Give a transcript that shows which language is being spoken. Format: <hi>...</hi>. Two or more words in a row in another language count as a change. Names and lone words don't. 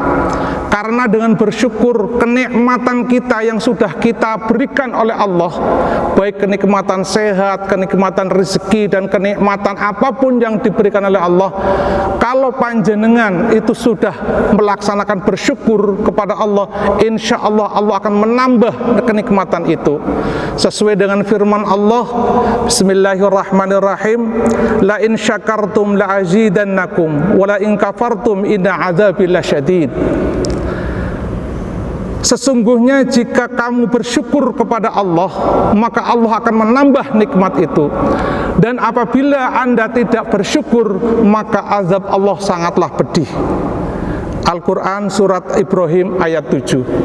<id>Karena dengan bersyukur, kenikmatan kita yang sudah kita berikan oleh Allah, baik kenikmatan sehat, kenikmatan rezeki, dan kenikmatan apapun yang diberikan oleh Allah, kalau panjenengan itu sudah melaksanakan bersyukur kepada Allah,</id> <ar>إن شاء الله</ar> <id>Allah akan menambah kenikmatan itu. Sesuai dengan firman Allah, Bismillahirrahmanirrahim,</id> <ar>لئن شكرتم لأزيدنكم ولئن كفرتم إن عذابي لشديد.</ar> <id>Sesungguhnya jika kamu bersyukur kepada Allah, maka Allah akan menambah nikmat itu. Dan apabila Anda tidak bersyukur, maka azab Allah sangatlah pedih. Al-Quran surat Ibrahim ayat 7.</id>